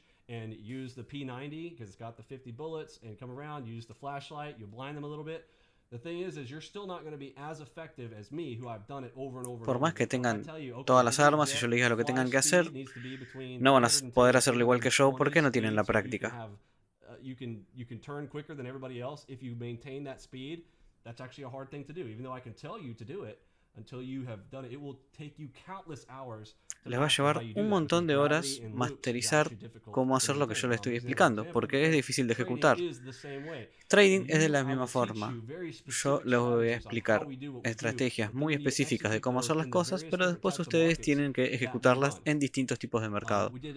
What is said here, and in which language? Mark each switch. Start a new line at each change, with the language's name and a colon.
English: And use the P90 because it's got the 50 bullets, and come around, use the flashlight, you'll blind them a little bit. The thing is you're still not going to be as effective as me, who I've done it over and over.
Spanish: Por más que tengan todas las armas y yo les diga lo que tengan que hacer, no van a poder hacerlo igual que yo porque no tienen la práctica.
English: You can turn quicker than everybody else if you maintain that speed. That's actually a hard thing to do. Even though I can tell you to do it, until you have done it, it will take you countless hours.
Spanish: Les va a llevar un montón de horas masterizar cómo hacer lo que yo les estoy explicando, porque es difícil de ejecutar. Trading es de la misma forma. Yo les voy a explicar estrategias muy específicas de cómo hacer las cosas, pero después ustedes tienen que ejecutarlas en distintos tipos de mercado.